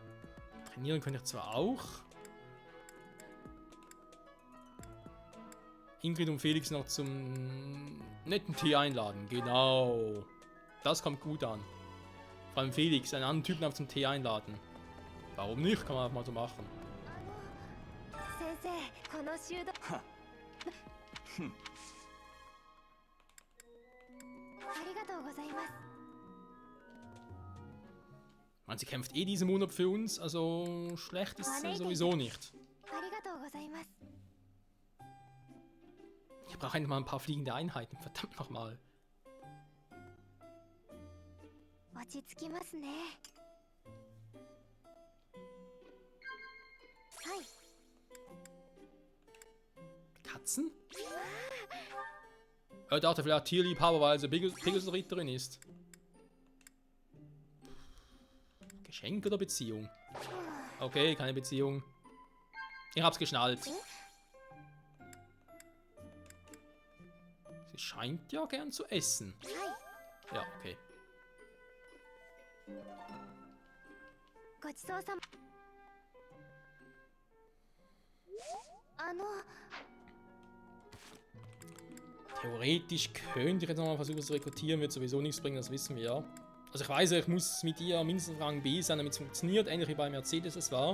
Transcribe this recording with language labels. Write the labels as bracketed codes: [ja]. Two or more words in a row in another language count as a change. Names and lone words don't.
[de] Trainieren könnte ich zwar auch. Ingrid und Felix noch zum netten Tee einladen. Genau. Das kommt gut an. Vor allem Felix, einen anderen Typen zum Tee einladen. Warum nicht? Kann man einfach mal so machen. [ja] 先生この修道はありがとうございます [de] Man, sie kämpft eh diesen Monat für uns, also schlecht ist sie sowieso nicht. [ja] ありがとうございます [de] Ich brauche endlich mal ein paar fliegende Einheiten, verdammt nochmal. [ja] 落ち着きますねはい [de] Katzen? Er dachte vielleicht Tierliebhaber, weil sie Pegasus-Ritterin ist. Geschenk oder Beziehung? Okay, keine Beziehung. Ich hab's geschnallt. Sie scheint ja gern zu essen. [ja] はい [de] Ja, okay. [ja] ごちそうさま [de] Theoretisch könnte ich jetzt nochmal versuchen zu rekrutieren, wird sowieso nichts bringen, das wissen wir ja. Also ich weiß, ich muss mit ihr mindestens Rang B sein, damit es funktioniert, ähnlich wie bei Mercedes es war.